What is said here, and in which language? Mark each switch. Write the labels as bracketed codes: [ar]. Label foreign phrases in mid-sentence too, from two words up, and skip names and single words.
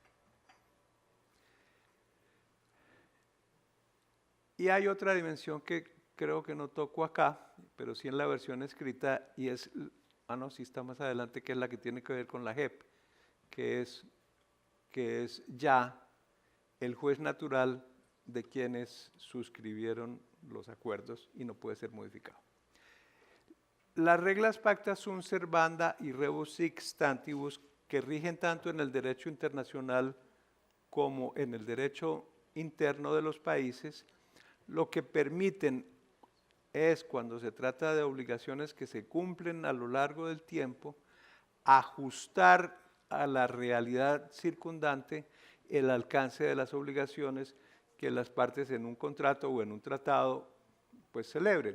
[es] Y hay otra dimensión que creo que no toco acá, pero sí en la versión escrita, y es, no, sí está más adelante, que es la que tiene que ver con la JEP, que es ya el juez natural de quienes suscribieron los acuerdos y no puede ser modificado. Las reglas [la] pacta sunt servanda y rebus sic stantibus, [es] que rigen tanto en el derecho internacional como en el derecho interno de los países, lo que permiten es, cuando se trata de obligaciones que se cumplen a lo largo del tiempo, ajustar a la realidad circundante el alcance de las obligaciones que las partes en un contrato o en un tratado pues celebren.